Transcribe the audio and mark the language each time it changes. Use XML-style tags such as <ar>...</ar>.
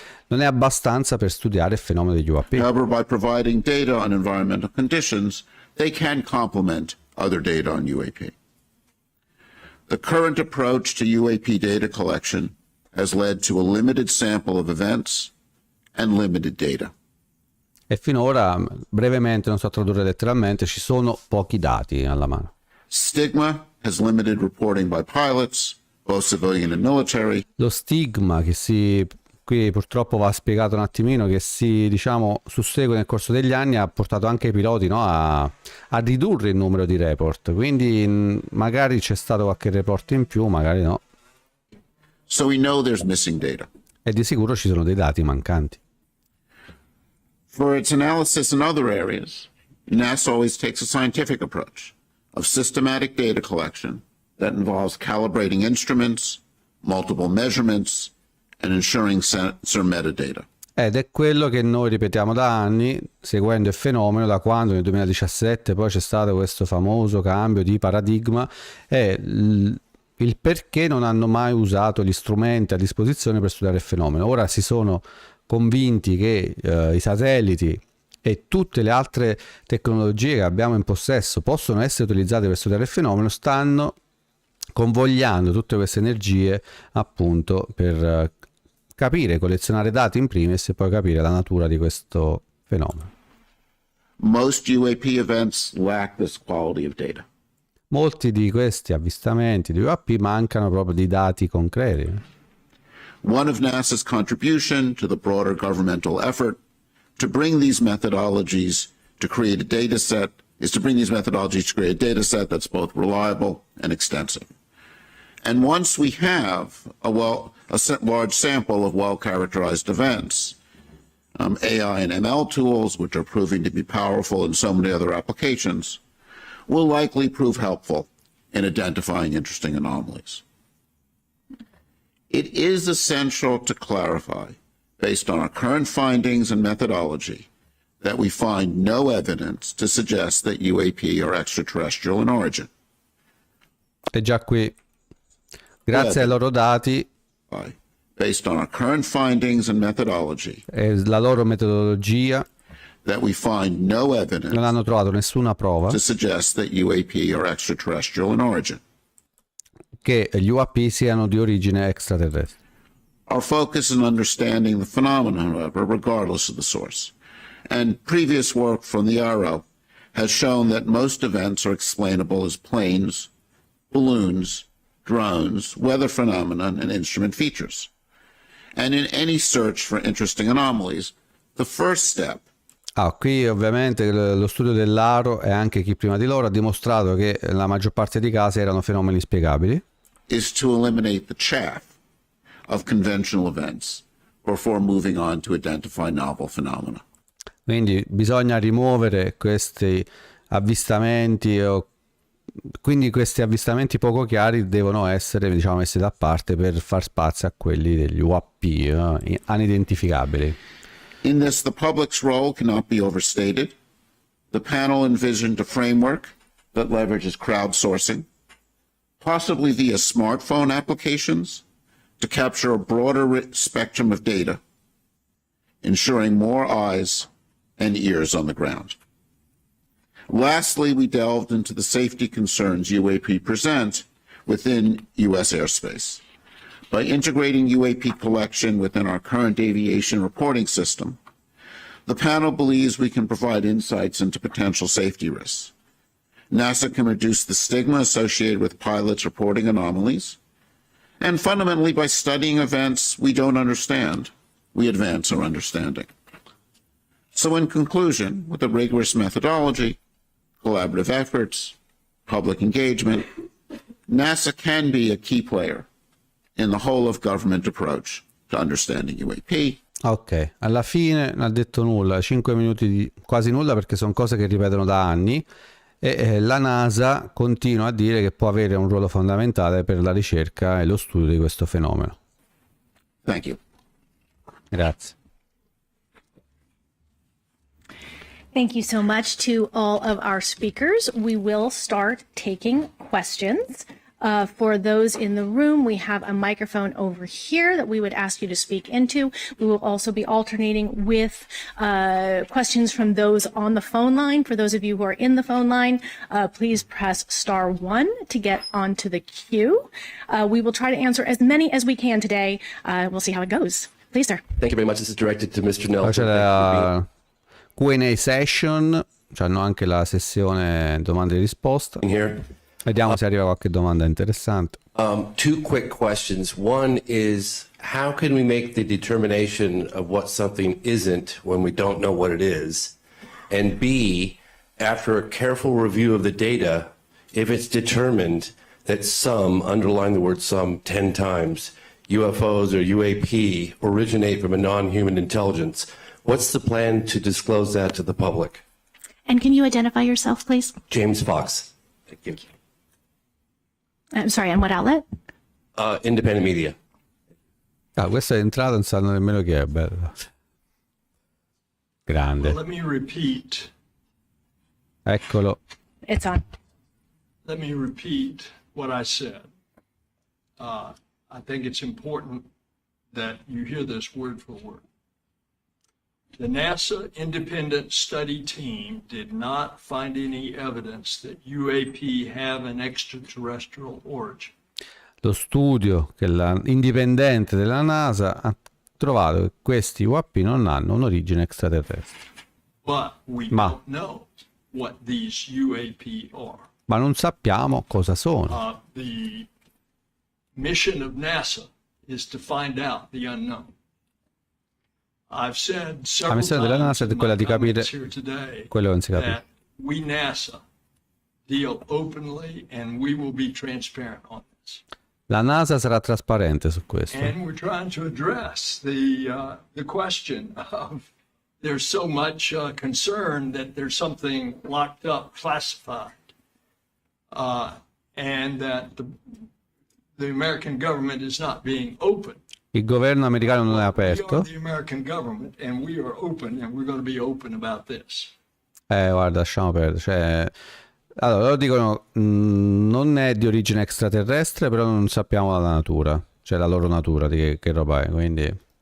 <it>non è abbastanza per studiare il fenomeno degli UAP.</it> <en>However, by providing data on environmental conditions, they can complement other data on UAP. The current approach to UAP data collection has led to a limited sample of events and limited data.</en> <it>E finora, brevemente, non so tradurre letteralmente, ci sono pochi dati alla mano.</it> <en>Stigma has limited reporting by pilots, both civilian and military.</en> <it>Lo stigma qui purtroppo va spiegato un attimino, che si, diciamo, sussegue nel corso degli anni, ha portato anche i piloti, no, a ridurre il numero di report, quindi magari c'è stato qualche report in più, magari no.</it> <en>So we know there's missing data.</en> <it>E di sicuro ci sono dei dati mancanti.</it> <en>For its analysis in other areas, NASA always takes a scientific approach of systematic data collection that involves calibrating instruments, multiple measurements, and ensuring sensor metadata.</en> <it>Ed è quello che noi ripetiamo da anni, seguendo il fenomeno, da quando nel 2017 poi c'è stato questo famoso cambio di paradigma, e il perché non hanno mai usato gli strumenti a disposizione per studiare il fenomeno. Ora si sono convinti che i satelliti e tutte le altre tecnologie che abbiamo in possesso possono essere utilizzate per studiare il fenomeno, stanno convogliando tutte queste energie appunto per capire, collezionare dati in primis e poi capire la natura di questo fenomeno.</it> <en>Most UAP events lack this quality of data.</en> <it>Molti di questi avvistamenti di UAP mancano proprio di dati concreti.</it> <en>One of NASA's contribution to the broader governmental effort to bring these methodologies to create a data set that's both reliable and extensive. And once we have a large sample of well-characterized events, AI and ML tools, which are proving to be powerful in so many other applications, will likely prove helpful in identifying interesting anomalies. It is essential to clarify, based on our current findings and methodology, that we find no evidence to suggest that UAP are extraterrestrial in origin.</en> <it>E già qui, grazie ai loro dati,</it> <en>based on our current findings and methodology,</en> <it>e la loro metodologia,</it> <en>that we find no evidence</en> <it>non hanno trovato nessuna prova</it> <en>to suggest that UAP are extraterrestrial in origin.</en> <it>che gli UAP siano di origine extraterrestre.</it> <en>Our focus is on understanding the phenomenon, however, regardless of the source. And previous work from the Arrow has shown that most events are explainable as planes, balloons, drones, weather phenomena, and instrument features. And in any search for interesting anomalies, the first step</en> <it>Qui ovviamente lo studio dell'Aro e anche chi prima di loro ha dimostrato che la maggior parte dei casi erano fenomeni spiegabili.</it> <en>Is to eliminate the chaff of conventional events before moving on to identify novel phenomena.</en> <it>Quindi bisogna rimuovere questi avvistamenti, quindi questi avvistamenti poco chiari devono essere, diciamo, messi da parte per far spazio a quelli degli UAP unidentificabili.</it> <en>In this, the public's role cannot be overstated. The panel envisioned a framework that leverages crowdsourcing, possibly via smartphone applications, to capture a broader spectrum of data, ensuring more eyes and ears on the ground. Lastly, we delved into the safety concerns UAP present within U.S. airspace. By integrating UAP collection within our current aviation reporting system, the panel believes we can provide insights into potential safety risks. NASA can reduce the stigma associated with pilots reporting anomalies, and fundamentally, by studying events we don't understand, we advance our understanding. So in conclusion, with a rigorous methodology, collaborative efforts, public engagement, NASA can be a key player in the whole of government approach to understanding UAP.</en> <it>Ok, alla fine non ha detto nulla, 5 minuti di quasi nulla, perché sono cose che ripetono da anni, e la NASA continua a dire che può avere un ruolo fondamentale per la ricerca e lo studio di questo fenomeno.</it> <en>Thank you.</en> <it>Grazie.</it> <en>Thank you so much to all of our speakers. We will start taking questions. For those in the room, we have a microphone over here that we would ask you to speak into. We will also be alternating with questions from those on the phone line. For those of you who are in the phone line, please press *1 to get onto the queue. We will try to answer as many as we can today. We'll see how it goes. Please, sir. Thank you very much. This is directed to Mr. Nelson.</en> <it>C'è la</it> <en>Q&A session,</en> <it>c'hanno anche la sessione domande e risposte.</it> <en>Here.</en> <it>Vediamo se arriva qualche domanda interessante.</it> <en>Two quick questions. One is, how can we make the determination of what something isn't when we don't know what it is? And B, after a careful review of the data, if it's determined that some, underline the word some 10 times, UFOs or UAP originate from a non-human intelligence, what's the plan to disclose that to the public? And can you identify yourself, please? James Fox. Thank you. I'm sorry, on what outlet? Independent media.</en> <it>Ah, questa è entrata, non sanno nemmeno chi è, bello. Grande.</it> <en>Well, let me repeat.</en> <it>Eccolo.</it> <en>It's on. Let me repeat what I said. I think it's important that you hear this word for word. The NASA Independent Study Team did not find any evidence that UAP have an extraterrestrial origin.</en> <it>Lo studio indipendente della NASA ha trovato che questi UAP non hanno un'origine extraterrestre.</it> <en>But we don't know what these UAP are.</en> <it>Ma non sappiamo cosa sono.</it> <en>The mission of NASA is to find out the unknown. I've said</en> <it>La missione della NASA è quella di capire quello che non si capisce.</it> <en>We NASA deal openly and we will be transparent on this.</en> <it>La NASA sarà trasparente su questo.</it> <en>And we're trying to address the question of there's so much concern that there's something locked up, classified, and that the American government is not being open.</en> <it>Il governo americano non è aperto.</it> <en>We are the American government and we are open and we're going to be open about this.</en> <it>Guarda, lasciamo perdere. Cioè, allora, loro dicono non è di origine extraterrestre, però non sappiamo la natura, cioè la loro natura, di che roba è, quindi...</it>